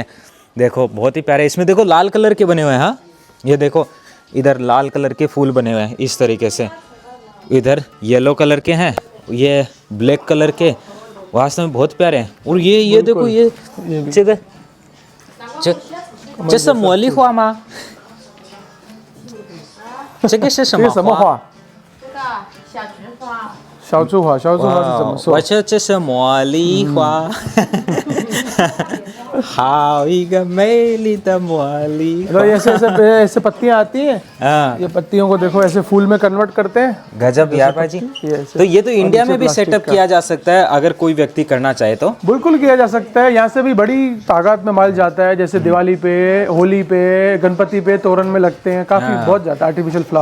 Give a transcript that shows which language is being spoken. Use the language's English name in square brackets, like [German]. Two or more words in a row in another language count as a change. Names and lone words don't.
[Hindi] देखो बहुत ही प्यारे, इसमें देखो लाल कलर के बने हुए हैं। हाँ ये देखो, इधर लाल कलर के फूल बने हुए हैं इस तरीके से, इधर [English] yellow color [Hindi] के हैं, ये [English] black color [Hindi] के, वास्तव में बहुत प्यारे हैं। और ये देखो ये जैसा मोली हुआ माँ, [Chinese] 这个是什么花？这个小菊花。小菊花是怎么说？我这是茉莉花，好一个美丽的茉莉花。 [Hindi] ऐसे पत्तियां आती हैं, हाँ, ये पत्तियों को देखो ऐसे फूल में कन्वर्ट करते हैं। गजब यार भाई। तो ये तो इंडिया में भी सेटअप किया जा सकता है अगर कोई व्यक्ति करना चाहे तो। बिल्कुल किया जा सकता है। यहाँ से भी बड़ी तादाद में माल जाता है, जैसे दिवाली पे, होली पे, गणपति पे तोरण में लगते हैं, काफी बहुत जाता है [English] artificial flower.